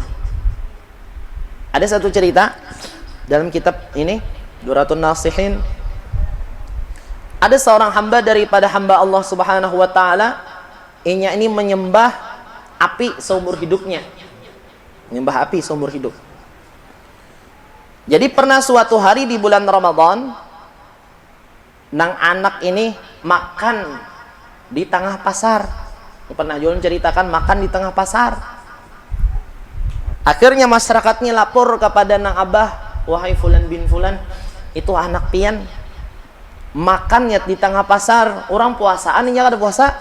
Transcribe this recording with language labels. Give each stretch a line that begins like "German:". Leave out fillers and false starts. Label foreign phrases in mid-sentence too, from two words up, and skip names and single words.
Indonesian: Ada satu cerita dalam kitab ini, Duratun Nasihin. Ada seorang hamba daripada hamba Allah Subhanahu wa taala, ini menyembah api seumur hidupnya. Menyembah api seumur hidup. Jadi pernah suatu hari di bulan Ramadan,
Banjar: nang anak ini makan di tengah pasar. Pernah Julun ceritakan makan di tengah pasar. Akhirnya masyarakatnya lapor kepada nang abah, wahai fulan bin fulan, itu anak pian makannya di tengah pasar, orang puasaan ini kada puasa.